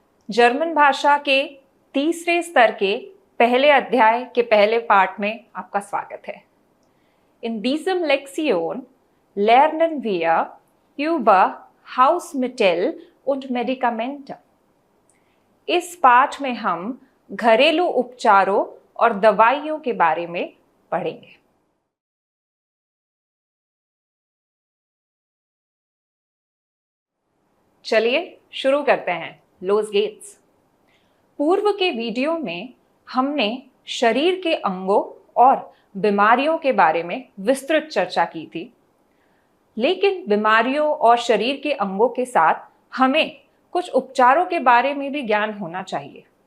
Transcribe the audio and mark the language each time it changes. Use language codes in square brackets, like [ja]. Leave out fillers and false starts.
[hi] German भाषा के तीसरे स्तर के पहले अध्याय के पहले पार्ट में आपका स्वागत है। [de] In diesem Lektion lernen wir über Hausmittel und Medikamente। [hi] इस पाठ में हम घरेलू उपचारों और दवाइयों के बारे में पढ़ेंगे। चलिए शुरू करते हैं। [de] लोस गेट्स। [hi] पूर्व के वीडियो में हमने शरीर के अंगों और बीमारियों के बारे में विस्तृत चर्चा की थी, लेकिन बीमारियों और शरीर के अंगों के साथ हमें कुछ उपचारों के बारे में भी ज्ञान होना चाहिए।